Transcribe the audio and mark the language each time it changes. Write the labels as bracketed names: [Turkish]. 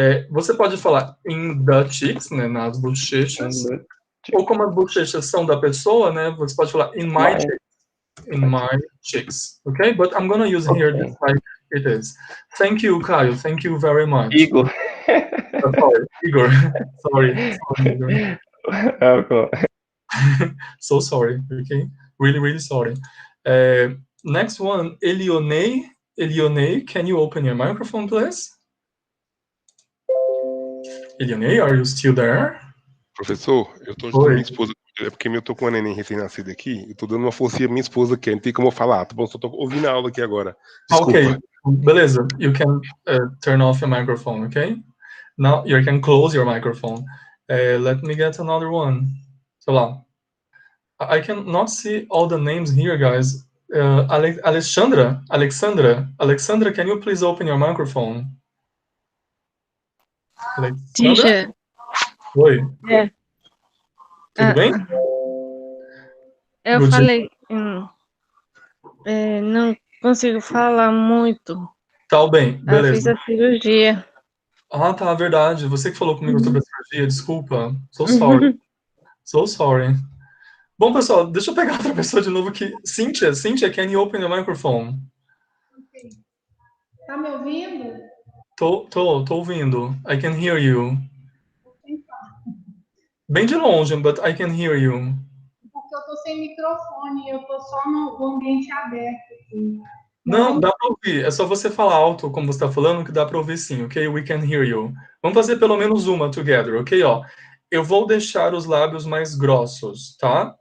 [Portuguese] Você pode falar [English] in the cheeks, [Portuguese] né, nas bochechas. Ou como as bochechas são da pessoa, né, você pode falar [English] in my cheeks. In my cheeks, okay? But I'm gonna use here just like it is. Thank you, Caio. Thank you very much. Igor. Sorry, Igor. sorry, Igor. Okay. So sorry, okay? Really, really sorry. Next one, Elione. Elione, can you open your microphone, please? Elione, are you still there? [Portuguese] Professor, eu tô ajudando minha esposa. É porque eu tô com uma neném recém-nascida aqui e tô dando uma forcinha pra minha esposa aqui. Não tem como eu falar, tá bom? Só tô ouvindo a aula aqui agora. Desculpa. Okay, beleza. [English] You can turn off your microphone, okay? Now you can close your microphone. Let me get another one. So lá. I cannot see all the names here, guys. Alexandra, can you please open your microphone? Teacher. [Portuguese] Oi. Tudo bem? Eu [English] Good [Portuguese] falei, não consigo falar muito. Tá bem, Eu fiz beleza. a cirurgia. Ah, tá, verdade. Você que falou comigo sobre a cirurgia, desculpa. [English] So sorry. So sorry. [Portuguese] Bom, pessoal, deixa eu pegar outra pessoa de novo aqui. [English] Cynthia, can you open your microphone? [Portuguese] Tá me ouvindo? Tô ouvindo. [English] I can hear you. [Portuguese] Bem de longe, [English] but I can hear you. [Portuguese] Porque eu tô sem microfone, eu tô só no ambiente aberto. Assim. Não, dá pra ouvir. É só você falar alto, como você tá falando, que dá pra ouvir sim, ok? [English] We can hear you. [Portuguese] Vamos fazer pelo menos uma together, ok? Ó, eu vou deixar os lábios mais grossos, tá?